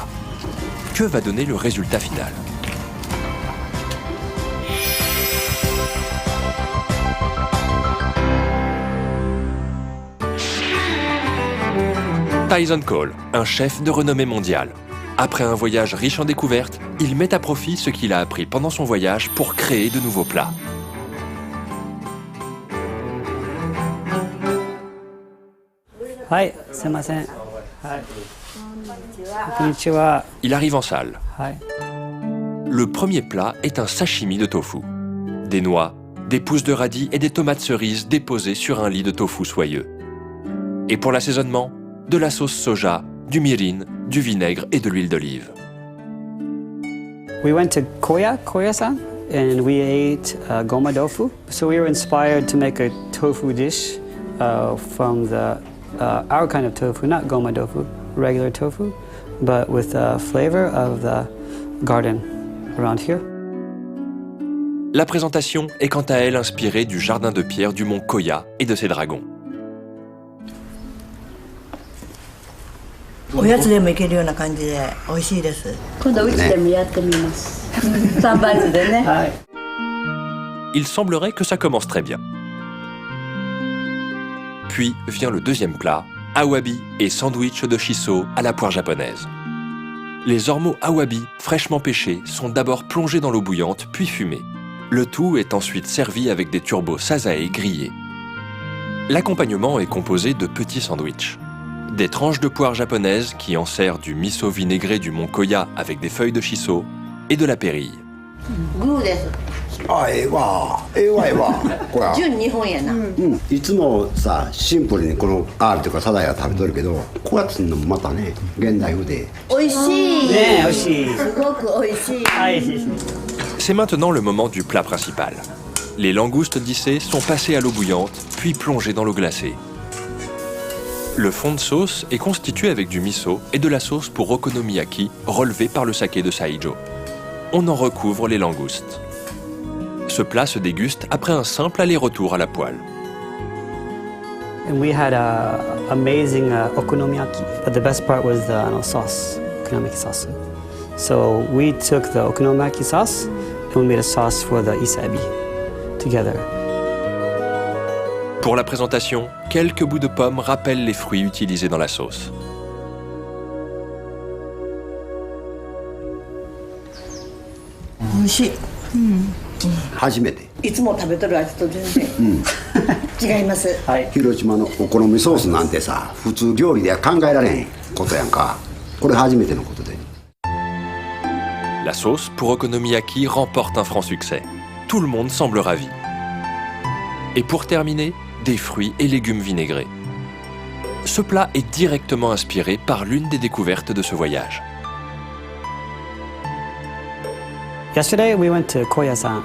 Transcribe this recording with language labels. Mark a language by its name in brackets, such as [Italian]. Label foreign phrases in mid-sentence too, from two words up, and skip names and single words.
[French] Que va donner le résultat final? Tyson Cole, un chef de renommée mondiale. Après un voyage riche en découvertes, il met à profit ce qu'il a appris pendant son voyage pour créer de nouveaux plats. [Japanese] はい、すみません。はい. Konnichiwa. [French] Il arrive en salle. [Japanese] Hi. [French] Le premier plat est un sashimi de tofu. Des noix, des pousses de radis et des tomates cerises déposées sur un lit de tofu soyeux. Et pour l'assaisonnement, de la sauce soja, du mirin, du vinaigre et de l'huile d'olive. [English] We went to Koya-san, and we ate goma tofu. So we were inspired to make a tofu dish from our kind of tofu, not goma tofu, regular tofu, but with the flavor of the garden around here. [French] La présentation est quant à elle inspirée du jardin de pierre du mont Koya et de ses dragons. [Japanese] おやつでもいけるような感じで美味しいです。今度うちでもやってみます。3バイツでね。 [French] Il semblerait que ça commence très bien. Puis vient le deuxième plat, awabi et sandwich de shiso à la poire japonaise. Les ormeaux awabi, fraîchement pêchés, sont d'abord plongés dans l'eau bouillante, puis fumés. Le tout est ensuite servi avec des turbos sazae grillés. L'accompagnement est composé de petits sandwichs. Des tranches de poire japonaise qui enserrent du miso vinaigré du mont Koya avec des feuilles de shiso et de la pérille. [Japanese] グーです。あ、ええわ、ええわ、ええわ。これ。純日本やな。いつもさ、シンプルにこのアールとかサザエは食べとるけど、こうやってするのもまたね、現代風で。美味しい。ね、美味しい。すごく美味しい。はい。 [French] C'est maintenant le moment du plat principal. Les langoustes dissées sont passées à l'eau bouillante, puis plongées dans l'eau glacée. Le fond de sauce est constitué avec du miso et de la sauce pour okonomiyaki relevée par le saké de Saijo. On en recouvre les langoustes. Ce plat se déguste après un simple aller-retour à la poêle. [English] And we had a amazing okonomiyaki, but the best part was the sauce, okonomiyaki sauce. So we took the okonomiyaki sauce and we made a sauce for the isabi together. [French] Pour la présentation, quelques bouts de pommes rappellent les fruits utilisés dans la sauce. [Japanese] 美味しい。初めて。いつも食べとる味と全然違います。広島のお好みソースなんてさ、普通料理では考えられへんことやんか。これ初めてのことで。 [French] La sauce pour okonomiyaki remporte un franc succès. Tout le monde semble ravi. Et pour terminer, des fruits et légumes vinaigrés. Ce plat est directement inspiré par l'une des découvertes de ce voyage. [English] Yesterday we went to Koya-san.